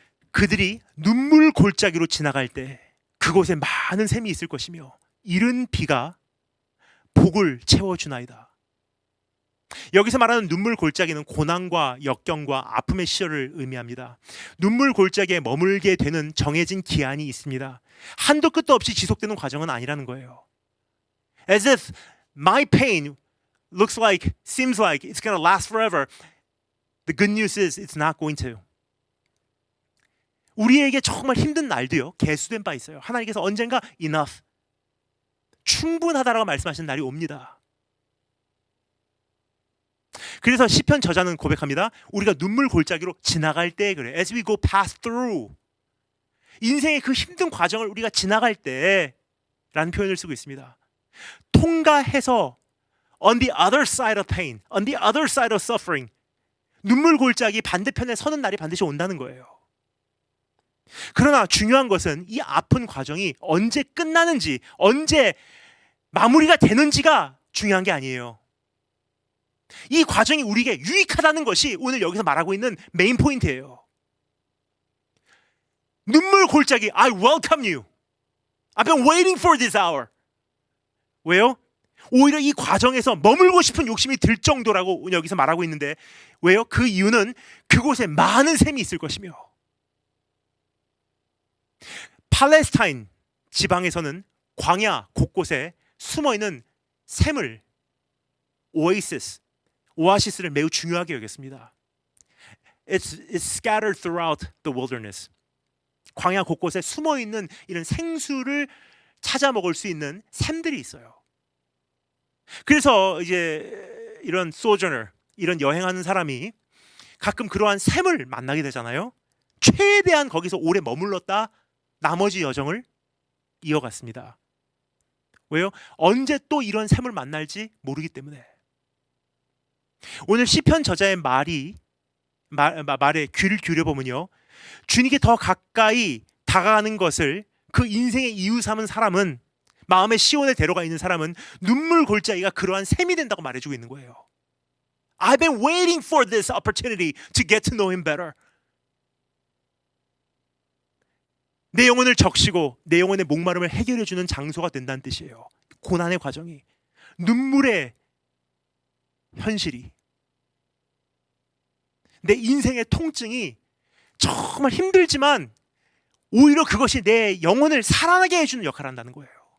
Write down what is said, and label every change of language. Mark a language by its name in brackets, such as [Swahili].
[Korean] 그들이 눈물 골짜기로 지나갈 때 그곳에 많은 샘이 있을 것이며 이른 비가 복을 채워주나이다. 여기서 말하는 눈물 골짜기는 고난과 역경과 아픔의 시절을 의미합니다. 눈물 골짜기에 머물게 되는 정해진 기한이 있습니다. 한도 끝도 없이 지속되는 과정은 아니라는 거예요. [English] As if my pain seems like it's going to last forever. The good news is it's not going to. [Korean] 우리에게 정말 힘든 날도요, 계수된 바 있어요. 하나님께서 언젠가 enough, 충분하다라고 말씀하시는 날이 옵니다. 그래서 시편 저자는 고백합니다. 우리가 눈물 골짜기로 지나갈 때 그래. [English] As we go pass through. [Korean] 인생의 그 힘든 과정을 우리가 지나갈 때라는 표현을 쓰고 있습니다. 통과해서 [English] on the other side of pain, on the other side of suffering. [Korean] 눈물 골짜기 반대편에 서는 날이 반드시 온다는 거예요. 그러나 중요한 것은 이 아픈 과정이 언제 끝나는지, 언제 마무리가 되는지가 중요한 게 아니에요. 이 과정이 우리에게 유익하다는 것이 오늘 여기서 말하고 있는 메인 포인트예요. 눈물 골짜기, [English] I welcome you. I've been waiting for this hour. [Korean] 왜요? 오히려 이 과정에서 머물고 싶은 욕심이 들 정도라고 여기서 말하고 있는데, 왜요? 그 이유는 그곳에 많은 샘이 있을 것이며, 팔레스타인 지방에서는 광야 곳곳에 숨어있는 샘을, 오아시스를 매우 중요하게 여겼습니다. [English] It's scattered throughout the wilderness. [Korean] 광야 곳곳에 숨어있는 이런 생수를 찾아 먹을 수 있는 샘들이 있어요. 그래서 이제 이런 sojourner, 이런 여행하는 사람이 가끔 그러한 샘을 만나게 되잖아요. 최대한 거기서 오래 머물렀다 나머지 여정을 이어갔습니다. 왜요? 언제 또 이런 샘을 만날지 모르기 때문에. 오늘 시편 저자의 말에 귀를 기울여보면요, 주님께 더 가까이 다가가는 것을 그 인생의 이유 삼은 사람은 마음의 시온에 데려가 있는 사람은 눈물 골짜기가 그러한 셈이 된다고 말해주고 있는 거예요. [English] I've been waiting for this opportunity to get to know him better. [Korean] 내 영혼을 적시고 내 영혼의 목마름을 해결해주는 장소가 된다는 뜻이에요. 고난의 과정이, 눈물의 현실이, 내 인생의 통증이 정말 힘들지만 오히려 그것이 내 영혼을 살아나게 해주는 역할을 한다는 거예요.